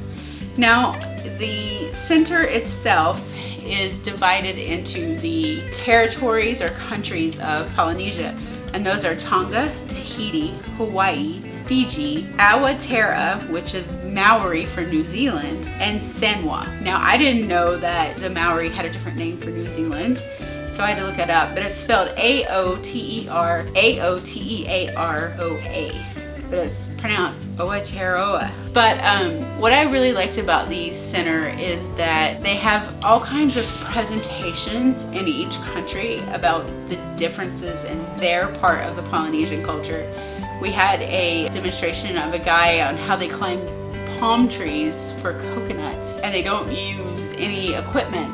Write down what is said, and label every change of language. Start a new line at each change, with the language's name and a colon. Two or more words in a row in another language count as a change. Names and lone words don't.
English: Now, the center itself is divided into the territories or countries of Polynesia, and those are Tonga, Tahiti, Hawaii, Fiji, Awatere, which is Maori for New Zealand, and Samoa. Now, I didn't know that the Maori had a different name for New Zealand, so I had to look it up, but it's spelled A-O-T-E-R, A-O-T-E-A-R-O-A, but it's pronounced Awatearoa. But what I really liked about the center is that they have all kinds of presentations in each country about the differences in their part of the Polynesian culture. We had a demonstration of a guy on how they climb palm trees for coconuts, and they don't use any equipment.